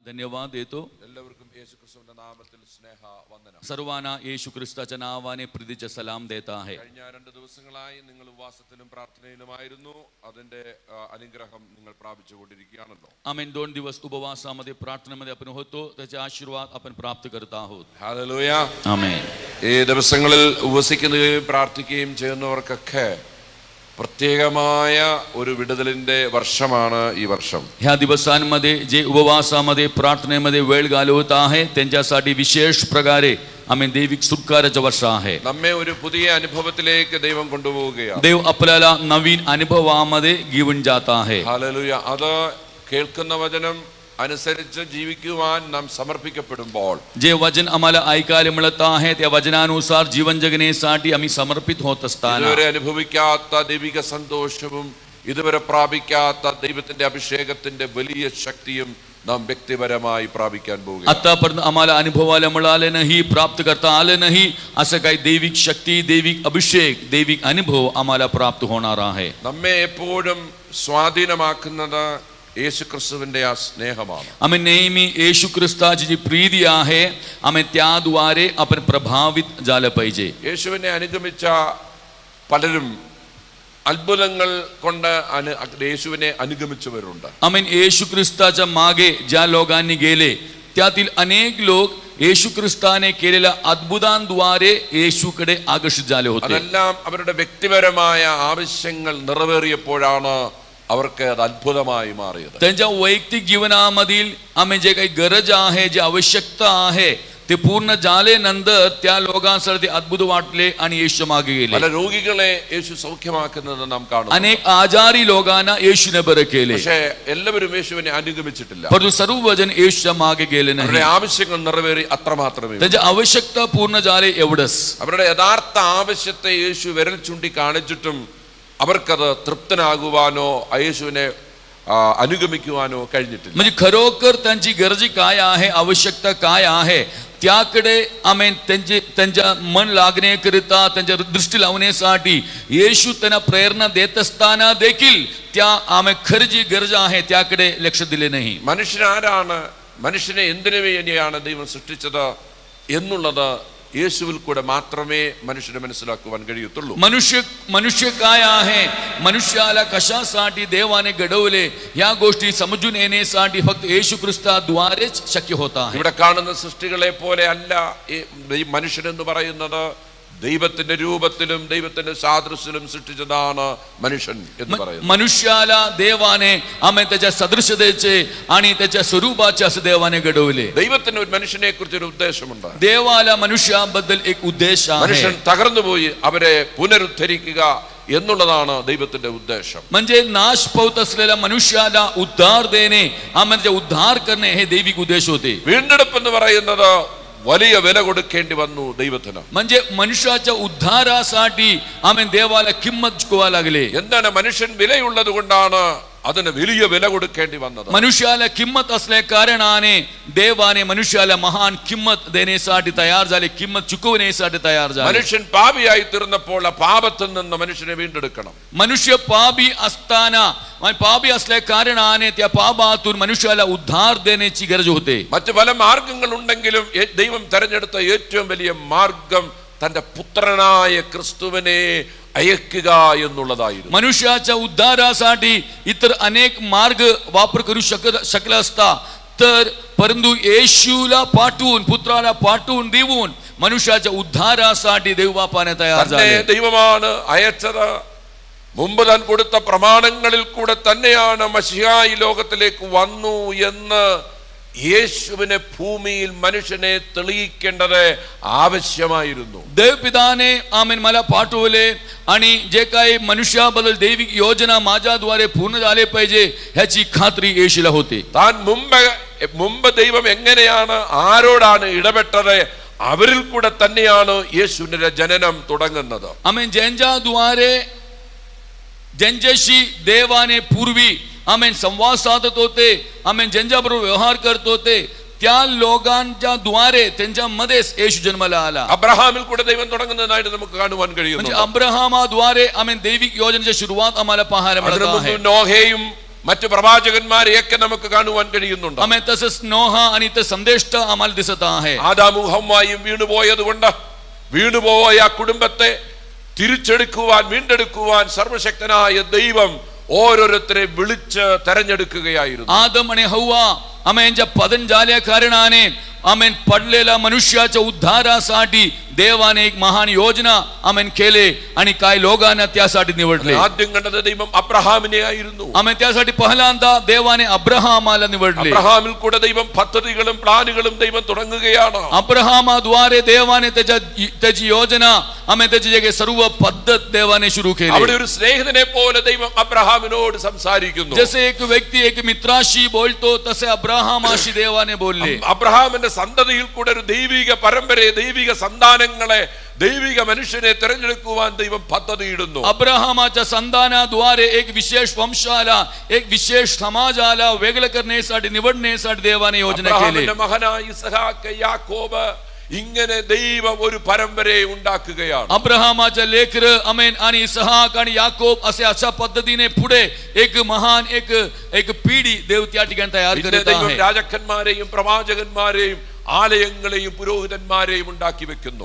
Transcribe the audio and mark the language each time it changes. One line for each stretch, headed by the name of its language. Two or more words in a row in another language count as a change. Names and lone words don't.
Marathi: धन्यवाद देतो.
Malayalam: എല്ലാവർക്കും യേശുക്രിസ്തുവിന്റെ നാമത്തിൽ സ്നേഹ വന്ദനം.
Marathi: सर्वांना येशू ख्रिस्ताच्या नावाने प्रीतीचा सलाम देत आहे.
Malayalam: കഴിഞ്ഞ 2 ദിവസങ്ങളായി നിങ്ങൾ ഉപവാസത്തിലും പ്രാർത്ഥനയിലുമായിരുന്നു. അതിന്റെ അനുഗ്രഹം നിങ്ങൾ പ്രാപിച്ചുകൊണ്ടിരിക്കുകയാണല്ലോ.
Marathi: आमेन. 2 दिवस उपवासामध्ये प्रार्थनेमध्ये आपण होतो, त्याचे आशीर्वाद आपण प्राप्त करत आहोत.
Malayalam: ഹല്ലേലൂയ.
Marathi: आमेन.
Malayalam: ഈ ദിവസങ്ങളിൽ ഉപവസിക്കുകയും പ്രാർത്ഥിക്കുകയും ചെയ്യുന്നവർക്കൊക്കെ പ്രത്യേകമായ ഒരു വിടുതലിന്റെ വർഷമാണ് ഈ വർഷം.
Marathi: ह्या दिवसांमध्ये जे उपवासामध्ये प्रार्थनेमध्ये वेळ घालवत आहे त्यांच्यासाठी विशेष प्रकारे आम्ही दैविक सुटकाराचं वर्ष आहे.
Malayalam: നമ്മെ ഒരു പുതിയ അനുഭവത്തിലേക്ക് ദൈവം കൊണ്ടുപോവുകയാണ്.
Marathi: देव आपल्याला नवीन अनुभवामध्ये घेऊन जात आहे.
Malayalam: ഹല്ലേലൂയ. അത് കേൾക്കുന്ന വചനം അനുസരിച്ച് ജീവിക്കുവാൻ നാം സമർപ്പിക്കപ്പെടുമ്പോൾ,
Marathi: जे वचन आम्हाला ऐकायला मिळत आहे त्या वचनानुसार जीवन जगण्यासाठी आम्ही समर्पित होत असताना
Malayalam: ഇതുവരെ അനുഭവിക്കാത്ത ദൈവിക സന്തോഷവും ഇതുവരെ പ്രാപിക്കാത്ത ദൈവത്തിന്റെ അഭിഷേകത്തിന്റെ വലിയ ശക്തിയും നാം വ്യക്തിപരമായി പ്രാപിക്കാൻ പോകുകയാണ്.
Marathi: आतापर्यंत आम्हाला अनुभवायला मिळाले नाही, प्राप्त करता आले नाही, असं काही दैविक शक्ती, दैविक अभिषेक, दैविक अनुभव आम्हाला प्राप्त होणार आहे.
Malayalam: നമ്മെ എപ്പോഴും സ്വാധീനമാക്കുന്നത് യേശുക്രിസ്തുവിന്റെ ആ സ്നേഹമാണ്.
Marathi: आम्ही नेहमी येशू ख्रिस्ताची जी प्रीती आहे आम्ही त्याद्वारे आपण प्रभावित झालं पाहिजे.
Malayalam: യേശുവിനെ അനുഗമിച്ച പലരും അത്ഭുതങ്ങൾ കൊണ്ട് യേശുവിനെ അനുഗമിച്ചവരുണ്ട്.
Marathi: आम्ही येशू ख्रिस्ताच्या मागे ज्या लोकांनी गेले त्यातील अनेक लोक येशू ख्रिस्ताने केलेल्या अद्भुतांद्वारे येशूकडे आकर्षित झाले होते.
Malayalam: അതെല്ലാം അവരുടെ വ്യക്തിപരമായ ആവശ്യങ്ങൾ നിറവേറിയപ്പോഴാണ് അവർക്ക് അത് അത്ഭുതമായി മാറിയത്.
Marathi: त्यांच्या वैयक्तिक जीवनामधील आम्ही जे काही गरज आहे, जे आवश्यकता आहे ते पूर्ण झाल्यानंतर त्या लोकांसाठी अद्भुत वाटले आणि येशू मागे गेले.
Malayalam: പല രോഗികളെ യേശു സൗഖ്യമാക്കുന്നത് നാം കാണുന്നു.
Marathi: अनेक आजारी लोकांना येशूने बरं केले.
Malayalam: പക്ഷേ എല്ലാവരും യേശുവിനെ അനുഗമിച്ചിട്ടില്ല.
Marathi: परंतु सर्वजण येशूच्या मागे गेले नाही.
Malayalam: അവരുടെ ആവശ്യങ്ങൾ നിറവേറി അത്രമാത്രമേ.
Marathi: त्यांची आवश्यकता पूर्ण झाले एवढंच.
Malayalam: അവരുടെ യഥാർത്ഥ ആവശ്യത്തെ യേശു വിരൽ ചൂണ്ടി കാണിച്ചിട്ടും അവർക്കത് തൃപ്തനാകുവാനോ യേശുവിനെ അനുഗമിക്കുവാനോ കഴിഞ്ഞിട്ടില്ല.
Marathi: म्हणजे खरोखर त्यांची गरज काय आहे, आवश्यकता काय आहे त्याकडे आम्ही त्यांच्या मन लागण्याकरिता, त्यांच्या दृष्टी लावण्यासाठी येशू त्यांना प्रेरणा देत असताना देखील त्या आम्ही खरी जी गरज आहे त्याकडे लक्ष दिले नाही.
Malayalam: മനുഷ്യനാരാണ്, മനുഷ്യനെ എന്തിനു വേണ്ടിയാണ് ദൈവം സൃഷ്ടിച്ചത് എന്നുള്ളത് യേശുവിൽ കൂടെ മാത്രമേ മനുഷ്യനെ മനസ്സിലാക്കുവാൻ കഴിയത്തുള്ളൂ.
Marathi: मनुष्य काय आहे, मनुष्याला कशासाठी देवाने घडवले या गोष्टी समजून येण्यासाठी फक्त येशू ख्रिस्ताद्वारेच शक्य होत आहे.
Malayalam: ഇവിടെ കാണുന്ന സൃഷ്ടികളെ പോലെ അല്ല ഈ മനുഷ്യനെന്ന് പറയുന്നത്. ദൈവത്തിന്റെ രൂപത്തിലും ദൈവത്തിന്റെ സാദൃശ്യത്തിലും സൃഷ്ടിച്ചതാണ് മനുഷ്യൻ എന്ന് പറയുന്നത്.
Marathi: मनुष्याला देवाने आम्ही त्याच्या सदृशतेचे आणि त्याच्या स्वरूपाचे असं देवाने घडवले.
Malayalam: ദൈവത്തിന് ഒരു മനുഷ്യനെ കുറിച്ച് ഒരു ഉദ്ദേശമുണ്ട്.
Marathi: देवाला मनुष्याबद्दल एक उद्देश आहे.
Malayalam: മനുഷ്യൻ തകർന്നുപോയി അവരെ പുനരുദ്ധരിക്കുക എന്നുള്ളതാണ് ദൈവത്തിന്റെ ഉദ്ദേശം.
Marathi: म्हणजे नाश पावत असलेल्या मनुष्याला उद्धार देणे, आम्ही त्याचा उद्धार करणे हे दैविक उद्देश होते.
Malayalam: വീണ്ടെടുപ്പ് എന്ന് പറയുന്നത് വലിയ വില കൊടുക്കേണ്ടി വന്നു ദൈവത്തിന്.
Marathi: म्हणजे मनुष्याच्या उद्धारासाठी आम्ही देवाला किंमत चुकवा लागले.
Malayalam: എന്താണ് മനുഷ്യൻ വിലയുള്ളത് കൊണ്ടാണ് അതിന് വലിയ വില കൊടുക്കേണ്ടി വന്നത്.
Marathi: मनुष्याला किंमत असल्या कारणाने देवाने मनुष्याला महान किंमत देण्यासाठी तयार झाले, किंमत चुकवण्यासाठी तयार झाले.
Malayalam: മനുഷ്യൻ പാപിയായി തീർന്നപ്പോൾ ആ പാപത്തിൽ നിന്ന് മനുഷ്യനെ വീണ്ടെടുക്കണം.
Marathi: मनुष्य पापी असताना, पापी असल्या कारणाने त्या पापातून मनुष्याला उद्धार देण्याची गरज होते.
Malayalam: മറ്റു പല മാർഗങ്ങൾ ഉണ്ടെങ്കിലും ദൈവം തെരഞ്ഞെടുത്ത ഏറ്റവും വലിയ മാർഗം തന്റെ പുത്രനായ ക്രിസ്തുവിനെ അയക്കുക എന്നുള്ളതായിരുന്നു.
Marathi: मनुष्याच्या उद्धारासाठी इतर अनेक मार्ग वापर करू शकला असता तर, परंतु येशूला पाठवून, पुत्राला पाठवून देऊन मनुष्याच्या उद्धारासाठी देव बापाने तयार झाले.
Malayalam: ദൈവമാണ് അയച്ചത്. മുമ്പ് താൻ കൊടുത്ത പ്രമാണങ്ങളിൽ കൂടെ തന്നെയാണ് മശിഹാ ഈ ലോകത്തിലേക്ക് വന്നു എന്ന് യേശുവിനെ ഭൂമിയിൽ മനുഷ്യനെ തെളിയിക്കേണ്ടത് ആവശ്യമായിരുന്നു.
Marathi: देवपिताने आमेन मला पाठवले आणि जे काही मनुष्याबद्दल दैविक योजना माझ्याद्वारे पूर्ण झाले पाहिजे ह्याची खात्री येशूला होती.
Malayalam: താൻ മുമ്പ് ദൈവം എങ്ങനെയാണ് ആരോടാണ് ഇടപെട്ടത് അവരിൽ കൂടെ തന്നെയാണ് യേശുവിന്റെ ജനനം തുടങ്ങുന്നത്.
Marathi: आमेन ज्यांच्याद्वारे, ज्यांच्याशी देवाने पूर्वी आमेन संवाद साधत होते, आमेन ज्यांच्याबरोबर व्यवहार करत होते त्या लोकांच्या द्वारे त्यांच्यामध्येच येशू जन्माला आला.
Malayalam: അബ്രഹാമിൽ കൂടെ ദൈവം തുടങ്ങുന്നതായിട്ട് നമുക്ക് കാണുവാൻ കഴിയുന്നു.
Marathi: म्हणजे अब्राहमाद्वारे आमेन दैविक योजनेची सुरुवात आम्हाला पाहायला मिळत आहे.
Malayalam: നോഹയും മറ്റു പ്രവാചകന്മാരെയൊക്കെ നമുക്ക് കാണുവാൻ കഴിയുന്നുണ്ട്.
Marathi: आम्ही तसंच नोहा आणि ते संदेष्ट आम्हाला दिसत आहे.
Malayalam: ആദാമും ഹവ്വായും വീണുപോയത് കൊണ്ട് വീണുപോയ ആ കുടുംബത്തെ തിരിച്ചെടുക്കുവാൻ വീണ്ടെടുക്കുവാൻ സർവശക്തനായ ദൈവം ഓരോരുത്തരെ വിളിച്ച് തെരഞ്ഞെടുക്കുകയായിരുന്നു.
Marathi: आदम आणि हव्वा आम्ही यांच्या पतन झाल्या कारणाने आम्ही पडलेल्या मनुष्याच्या उद्धारासाठी देवाने एक महान योजना आम्ही केले आणि काही लोकांना त्यासाठी निवडले.
Malayalam: ആദ്യം കണ്ടത് ദൈവം അബ്രഹാമിനെ ആയിരുന്നു.
Marathi: आम्ही त्यासाठी पहिल्यांदा देवाने अब्राहमाला निवडले.
Malayalam: അബ്രഹാമിൽ കൂടെ ദൈവം പദ്ധതികളും പ്ലാനുകളും ദൈവം തുടങ്ങുകയാണ്.
Marathi: अब्राहमाद्वारे देवाने त्याची योजना आम्ही त्याची जे सर्व पद्धत देवाने सुरू केली.
Malayalam: അവിടെ ഒരു സ്നേഹിതനെ പോലെ ദൈവം അബ്രഹാമിനോട് സംസാരിക്കുന്നു.
Marathi: जसे एक व्यक्ती एक मित्राशी बोलतो तसे अब्राहमाशी देवाने बोलले.
Malayalam: അബ്രഹാമിന്റെ സന്തതിയിൽ കൂടെ ഒരു ദൈവിക പരമ്പരയെ ദൈവിക സന്താനങ്ങളെ ദൈവിക മനുഷ്യനെ തിരഞ്ഞെടുക്കുവാൻ ദൈവം പദ്ധതിയിടുന്നു.
Marathi: अब्राहमाच्या संतानाद्वारे एक विशेष वंशाला एक विशेष समाजाला वेगळं करण्यासाठी निवडण्यासाठी देवाने योजना केली.
Malayalam: അബ്രഹാമിന്റെ മകനായ ഇസ്ഹാക്ക് യാക്കോബ് ഇങ്ങനെ ദൈവം ഒരു പരമ്പരയെ ഉണ്ടാക്കുകയാണ്.
Marathi: अब्राहमाच्या लेकर अमेन आणि इसहाक आणि याकोब अशा पद्धतीने पुढे एक महान एक पिढी देव त्या ठिकाणी तयार करत
Malayalam: ദൈവം
Marathi: आहे.
Malayalam: രാജാക്കന്മാരെയും പ്രവാചകന്മാരെയും ആലയങ്ങളെയും പുരോഹിതന്മാരെയും ഉണ്ടാക്കി വെക്കുന്നു.